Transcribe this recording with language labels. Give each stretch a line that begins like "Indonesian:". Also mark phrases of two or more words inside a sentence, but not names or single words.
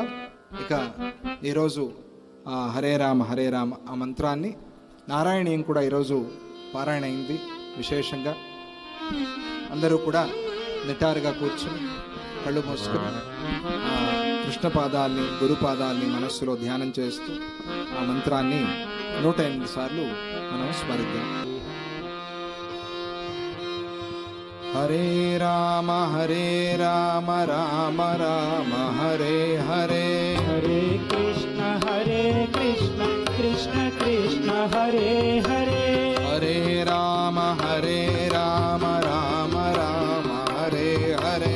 Telugu: ఇక ఈరోజు
Sanskrit: హరే రామ హరే రామ
Telugu: ఆ మంత్రాన్ని నారాయణీయం కూడా ఈరోజు పారాయణ అయింది. విశేషంగా అందరూ కూడా నిటారుగా కూర్చుని కళ్ళు మూసుకుని కృష్ణ పాదాల్ని, గురుపాదాల్ని మనస్సులో ధ్యానం చేస్తూ ఆ మంత్రాన్ని 108 సార్లు మనం స్మరిద్దాం.
Sanskrit: హరే రామ రామ రామ హరే హరే, హరే కృష్ణ కృష్ణ కృష్ణ హరే హరే, హరే రామ రామ రామ హరే హరే,